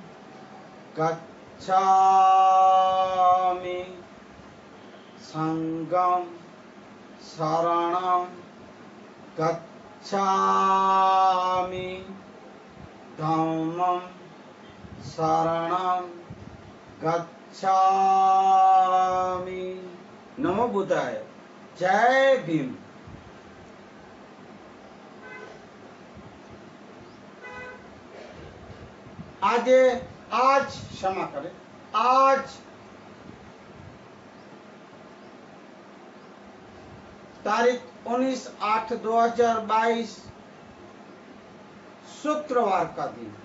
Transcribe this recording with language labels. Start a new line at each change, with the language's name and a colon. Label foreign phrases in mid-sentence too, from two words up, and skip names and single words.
Pali: गच्छामि, संघं शरणं गच्छामि, धम्मं शरणं गच्छामि। नमो बुद्धाय।
Hindi: जय भीम। आज क्षमा करें, आज तारीख 19/8/2022 शुक्रवार का दिन।